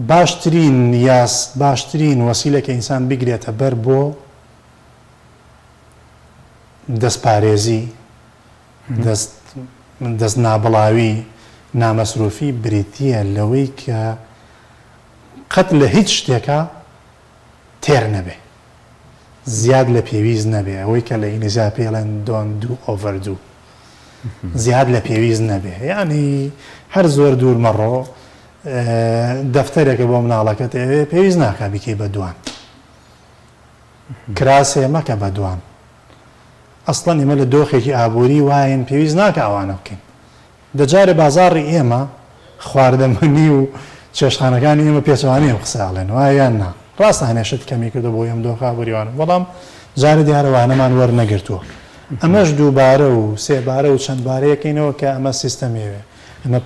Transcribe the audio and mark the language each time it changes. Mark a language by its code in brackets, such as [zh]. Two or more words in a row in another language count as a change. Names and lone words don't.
[ckb] باشترین وەسیلە کە ئینسان بگرێتە بەر بۆ دەستپارێزی دەست نابڵاوی نامەسروفی بریتیە لەوەی کە قەت لە هیچ شتێکە تێر نەبێ زیاد لە پێویست نەبێ ئەوەی کە لە ئینگلیزی پێڵێن [en] don't do overdo [ckb] زیاد لە پێویست نەبێ یعنی هەر زۆر دوور مەڕۆ دەفتەرێکە بۆ مناڵەکەت پێویست ناکە بیکەی بە دوان کراسێ مەکە بە دوان ئەسڵەن ئێمە لە دۆخێکی ئابووری وایەن پێویست ناکە ئەوانە بکەین دەجارێ بازاڕی ئێمە خواردەمەنی و چێشتخانەکانی ئێمە پێچوانەیە قسەڵێن وایان نا ڕاستە هەنێشت کەمی کردو بۆ ئێم دۆخ ئابووریوانە بەڵام جارە دیارەوانەمان وەرنەگرتووە ئەمەش دووبارە و سێبارە و چەندبارەیەکەینەوە کە ئەمە سیستەمێوێ ئەمە